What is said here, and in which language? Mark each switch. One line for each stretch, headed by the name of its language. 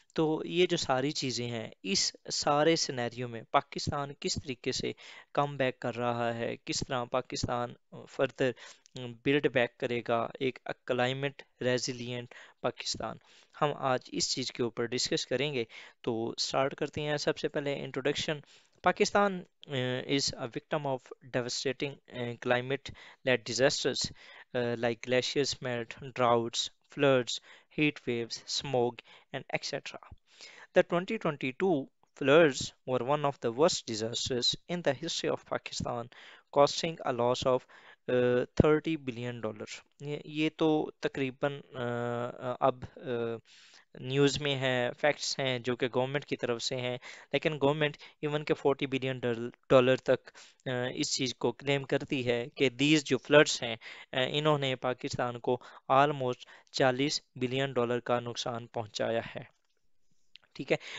Hindi: तो ये जो सारी चीज़ें हैं, इस सारे सिनेरियो में पाकिस्तान किस तरीके से कम बैक कर रहा है, किस तरह पाकिस्तान फर्दर बिल्ड बैक करेगा एक क्लाइमेट रेजिलिएंट पाकिस्तान, हम आज इस चीज़ के ऊपर डिस्कस करेंगे। तो स्टार्ट करते हैं। सबसे पहले introduction.
English: Pakistan is a victim of devastating climate led disasters like glaciers melt, droughts, floods, heat waves, smog, and etc. The 2022 floods were one of the worst disasters in the history of Pakistan, costing a loss of $30 billion।
Hindi: ये तो तकरीबन अब news में है, facts हैं जो कि government की तरफ से हैं, लेकिन गवर्नमेंट इवन के $40 बिलियन तक इस चीज़ को क्लेम करती है कि दीज जो फ्लड्स हैं, इन्होंने पाकिस्तान को आलमोस्ट $40 बिलियन का नुकसान पहुंचाया है। ठीक है।